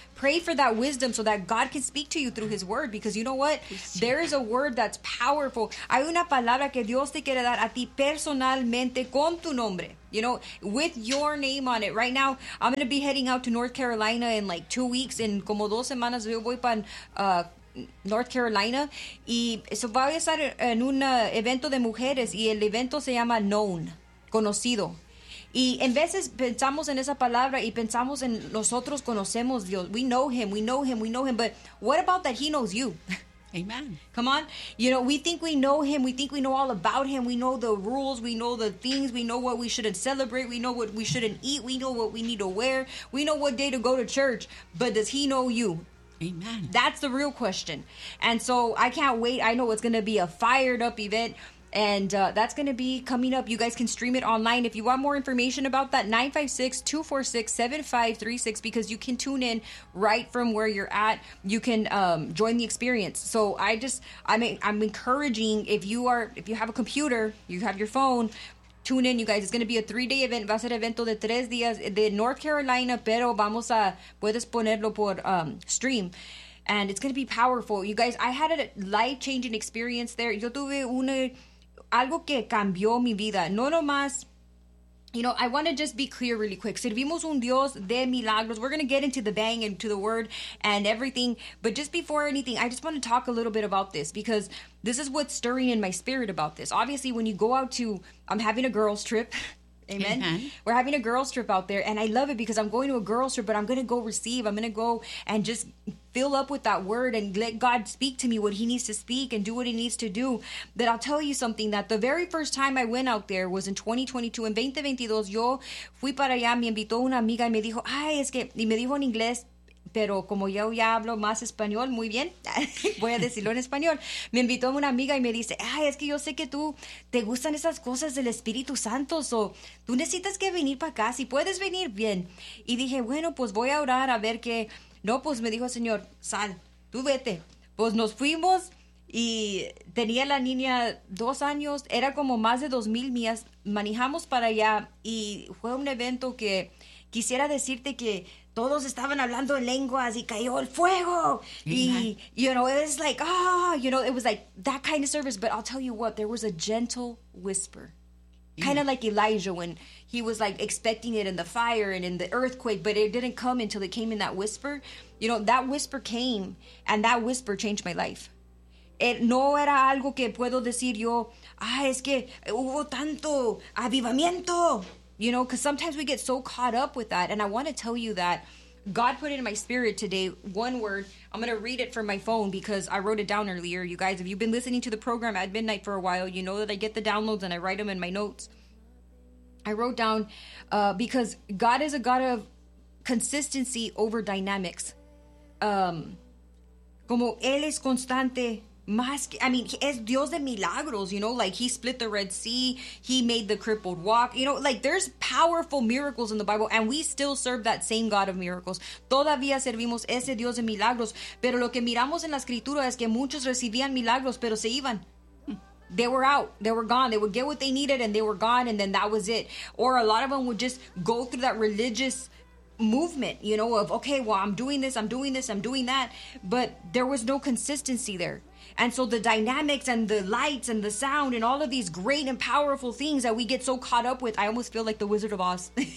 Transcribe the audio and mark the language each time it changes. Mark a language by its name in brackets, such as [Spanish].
[English] Pray for that wisdom so that God can speak to you through his word. Because you know what? There is a word that's powerful. [Spanish] Hay una palabra que Dios te quiere dar a ti personalmente con tu nombre. [English] You know, with your name on it. Right now, I'm going to be heading out to North Carolina in like 2 weeks. [Spanish] En como dos semanas yo voy para North Carolina. Y eso va a estar en un evento de mujeres. Y el evento se llama Known, conocido. Y en veces pensamos en esa palabra y pensamos en nosotros conocemos Dios. [English] We know him, we know him, we know him. But what about that he knows you? Amen. Come on. You know, we think we know him. We think we know all about him. We know the rules. We know the things. We know what we shouldn't celebrate. We know what we shouldn't eat. We know what we need to wear. We know what day to go to church. But does he know you? Amen. That's the real question. And so I can't wait. I know it's going to be a fired up event. And that's going to be coming up. You guys can stream it online. If you want more information about that, 956-246-7536, because you can tune in right from where you're at. You can join the experience. So I'm encouraging if you have a computer, you have your phone, tune in, you guys. It's going to be a three-day event. [Spanish] Va a ser evento de tres días de North Carolina, pero vamos a, puedes ponerlo por stream. [English] And it's going to be powerful. You guys, I had a life-changing experience there. [Spanish] Yo tuve una... Algo que cambió mi vida. No nomás, [English] you know, I want to just be clear really quick. [Spanish] Servimos un Dios de milagros. [English] We're going to get into the bang and to the word and everything. But just before anything, I just want to talk a little bit about this because this is what's stirring in my spirit about this. Obviously, when you go out to, I'm having a girls trip. Amen. Mm-hmm. We're having a girls trip out there. And I love it because I'm going to a girls trip, but I'm going to go receive. I'm going to go and just fill up with that word and let God speak to me what he needs to speak and do what he needs to do. But I'll tell you something, that the very first time I went out there was in 2022. [Spanish] En 2022, yo fui para allá, me invitó una amiga y me dijo, ay, es que, y me dijo en inglés, pero como yo ya hablo más español, muy bien, voy a decirlo en español. Me invitó una amiga y me dice, ay, es que yo sé que tú te gustan esas cosas del Espíritu Santo, so tú necesitas que venir para acá, si puedes venir, bien. Y dije, bueno, pues voy a orar a ver qué. No, pues me dijo el Señor, sal, tú vete. Pues nos fuimos y tenía la niña 2 años, era como más de 2,000 millas, manejamos para allá y fue un evento que quisiera decirte que todos estaban hablando en lenguas y cayó el fuego. [English] Y, you know, it was like, ah, oh, you know, it was like that kind of service. But I'll tell you what, there was a gentle whisper. Kind of like Elijah when he was like expecting it in the fire and in the earthquake, but it didn't come until it came in that whisper. You know, that whisper came and that whisper changed my life. It [Spanish] no era algo que puedo decir yo, ah, es que hubo tanto avivamiento. [English] You know, because sometimes we get so caught up with that. And I want to tell you that God put in my spirit today one word. I'm going to read it from my phone because I wrote it down earlier. You guys, if you've been listening to the program at midnight for a while, you know that I get the downloads and I write them in my notes. I wrote down because God is a God of consistency over dynamics. [Spanish] Como Él es constante. Es Dios de milagros, [English] you know, like he split the Red Sea, he made the crippled walk, you know, like there's powerful miracles in the Bible, and we still serve that same God of miracles. [Spanish] Todavía servimos ese Dios de milagros, pero lo que miramos en la escritura es que muchos recibían milagros, pero se iban. [English] They were out, they were gone, they would get what they needed, and they were gone, and then that was it. Or a lot of them would just go through that religious movement, you know, of, okay, well, I'm doing this, I'm doing that, but there was no consistency there. And so the dynamics and the lights and the sound and all of these great and powerful things that we get so caught up with, I almost feel like the Wizard of Oz.